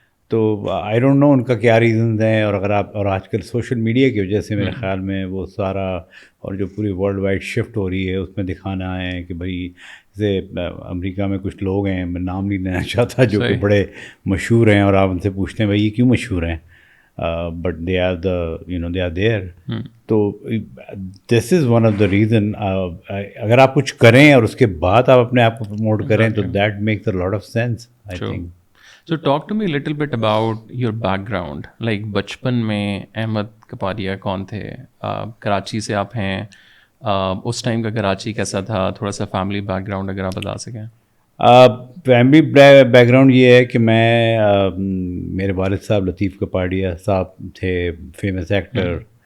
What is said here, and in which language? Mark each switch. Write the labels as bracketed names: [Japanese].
[Urdu] تو [English] I don't know [Urdu] ان کا کیا ریزنز ہیں. اور اگر آپ, اور آج کل سوشل میڈیا کی وجہ سے میرے خیال میں وہ سارا, اور جو پوری ورلڈ وائڈ شفٹ ہو رہی ہے اس میں دکھانا ہے کہ بھائی جیسے امریکہ میں کچھ لوگ ہیں, میں نام نہیں لینا چاہتا, جو کہ بڑے مشہور ہیں, اور آپ ان سے پوچھتے ہیں بھائی یہ کیوں مشہور ہیں, [English] but they are they are there. تو this is one of the reason. [Urdu] اگر آپ کچھ کریں اور اس کے بعد آپ اپنے آپ کو پروموٹ کریں تو [English] that makes a lot of sense, I think. So talk to me a little bit about your background. [Urdu] Like بچپن میں احمد کپادیا کون تھے؟ کراچی سے آپ ہیں, اس ٹائم کا کراچی کیسا تھا؟ تھوڑا سا فیملی بیک گراؤنڈ اگر آپ بتا سکیں. فیملی بیک گراؤنڈ یہ ہے کہ میں میرے والد صاحب لطیف کپاڑیا صاحب تھے، فیمس ایکٹر.